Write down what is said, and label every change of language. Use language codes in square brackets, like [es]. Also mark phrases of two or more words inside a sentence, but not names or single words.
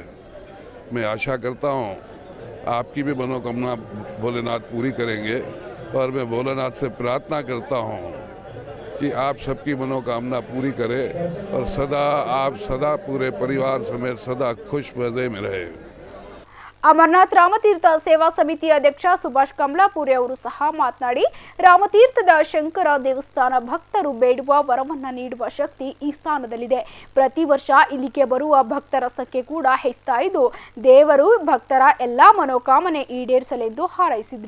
[hi] मैं आशा करता हूँ आपकी भी मनोकामना भोलेनाथ पूरी करेंगे और मैं भोलेनाथ से प्रार्थना करता हूँ कि आप सबकी मनोकामना पूरी करें और आप सदा पूरे परिवार समेत सदा खुश मज़े में रहे। [kn] ಅಮರನಾಥ ರಾಮತೀರ್ಥ ಸೇವಾ ಸಮಿತಿ ಅಧ್ಯಕ್ಷ ಸುಭಾಷ್ ಕಮಲಾಪುರಿ ಅವರು ಸಹ ಮಾತನಾಡಿ, ರಾಮತೀರ್ಥದ ಶಂಕರ ದೇವಸ್ಥಾನ ಭಕ್ತರು ಬೇಡುವ ವರವನ್ನ ನೀಡುವ ಶಕ್ತಿ ಈ ಸ್ಥಾನದಲ್ಲಿದೆ. ಪ್ರತಿ ವರ್ಷ ಇಲ್ಲಿಗೆ ಬರುವ ಭಕ್ತರ ಸಂಖ್ಯೆ ಕೂಡ ಹೆಚ್ಚುತ್ತಾ ಇದ್ದು ದೇವರು ಭಕ್ತರ ಎಲ್ಲಾ ಮನೋಕಾಮನೆ ಈಡೇರಿಸಲೆಂದು ಹಾರೈಸಿದ್ರು.